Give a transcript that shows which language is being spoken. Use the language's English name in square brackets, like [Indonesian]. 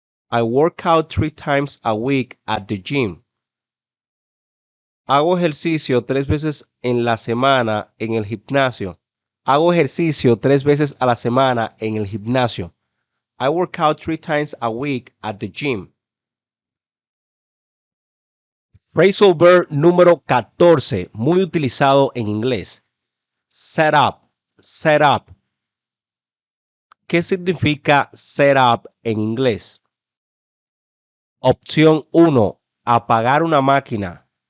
[English] I work out 3 times a week at the gym. [Spanish] Hago ejercicio 3 veces en la semana en el gimnasio. Hago ejercicio 3 veces a la semana en el gimnasio. [English] I work out 3 times a week at the gym. [Spanish] Phrasal verb número 14, muy utilizado en inglés. Set up, set up. ¿Qué significa set up en inglés? Opción 1, apagar una máquina.